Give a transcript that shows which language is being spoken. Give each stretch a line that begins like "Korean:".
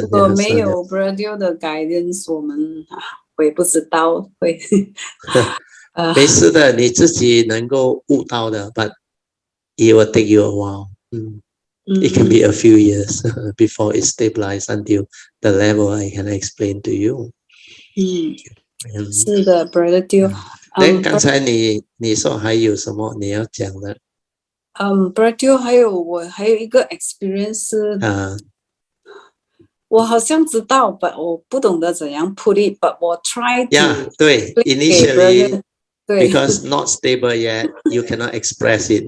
Chinese: 如果没有 Brother Teo 的 guidance， 我也不知道会。没事的，你自己能够悟到的 ，
English: but it will take you a while. It can be a few years before it stabilizes until the level I can explain to you.
Chinese: 是的 ，Brother Teo。刚才你说还有什么你要讲的？Brother Teo， 我还有一个
English: experience
Chinese: 我好像知道 ，but 我不懂得怎样
English: put it，
Chinese: but 我
English: try to
Chinese: 对
English: ，initially because not stable yet, you cannot express it.